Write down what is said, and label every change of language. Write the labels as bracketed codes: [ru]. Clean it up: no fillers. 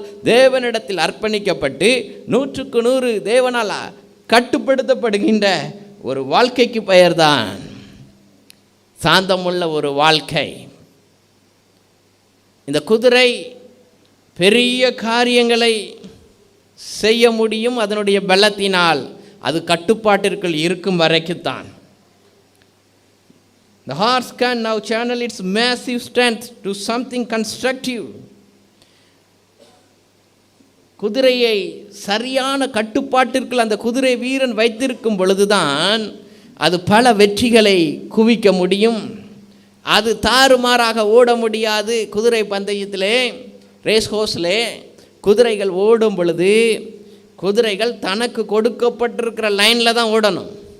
[ta] தேவனிடத்தில் அர்ப்பணிக்கப்பட்டு 100% தேவனால் கட்டுப்படுத்தப்படுகின்ற ஒரு வாழ்க்கைக்கு பெயர்தான் சாந்தமுள்ள ஒரு வாழ்க்கை. இந்த குதிரை பெரிய காரியங்களை செய்ய முடியும் அதனுடைய பலத்தினால், அது கட்டுப்பாட்டிற்குள் இருக்கும் வரைக்குத்தான். [en] The horse can now channel its massive strength to something constructive. [ta] குதிரையை சரியான கட்டுப்பாட்டிற்குள் அந்த குதிரை வீரன் வைத்திருக்கும் பொழுதுதான் அது பல வெற்றிகளை குவிக்க முடியும். அது தாறுமாறாக ஓட முடியாது. குதிரை பந்தயத்திலே, ரேஸ் ஹோஸிலே குதிரைகள் ஓடும் பொழுது குதிரைகள் தனக்கு கொடுக்கப்பட்டிருக்கிற லைனில் தான் ஓடணும்.